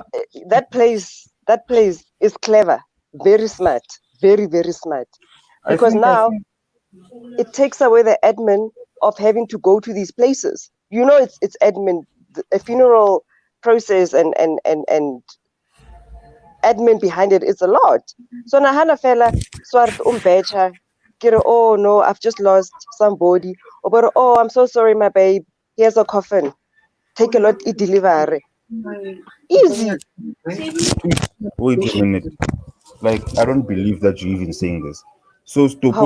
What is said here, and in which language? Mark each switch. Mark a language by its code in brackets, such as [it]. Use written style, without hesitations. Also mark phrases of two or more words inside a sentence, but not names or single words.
[en] That place is clever, very smart, very, very smart. Because now it takes away the admin of having to go to these places. It's admin, a funeral process and admin behind it is a lot. So Nahana fella swart umbecha, oh no, I've just lost somebody. But oh, I'm so sorry, my babe. Here's a coffin. Take a lot, delivery. Easy. Wait a minute. Like, I don't believe that you're even saying this. So, How?